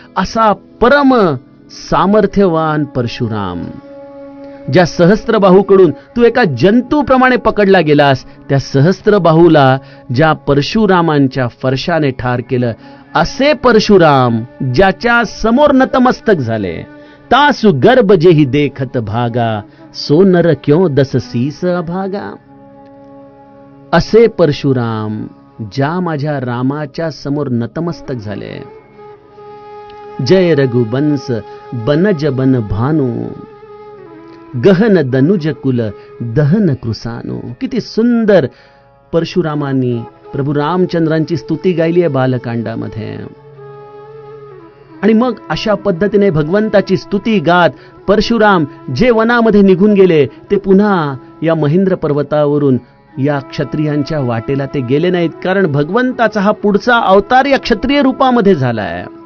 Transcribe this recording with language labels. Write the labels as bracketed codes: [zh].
[mr] असा परम सामर्थ्यवान परशुराम, ज्या सहस्त्रबाहूकडून तू एका जंतूप्रमाणे पकडला गेलास, त्या सहस्त्रबाहूला ज्या परशुरामांच्या फरशाने ठार केलं, असे परशुराम ज्याच्या समोर नतमस्तक झाले. [awa] तासु गर्भ जेहि देखत भागा, सो नर क्यों दस सीस अभागा. [mr] असे परशुराम ज्या माझ्या रामाच्या समोर नतमस्तक झाले. [awa] जय रघुवंश बनज बन भानु, गहन दनुज कुल दहन कृसानो. [mr] किती सुंदर परशुरामांनी प्रभू रामचंद्रांची स्तुती गायली आहे बालकांडामध्ये. आणि मग अशा पद्धतीने भगवंताची स्तुती गात परशुराम जे वनामध्ये निघून गेले, ते पुन्हा या महेंद्र पर्वतावरून या क्षत्रियांच्या वाटेला ते गेले नाहीत, कारण भगवंताचा हा पुढचा अवतार या क्षत्रिय रूपामध्ये झालाय.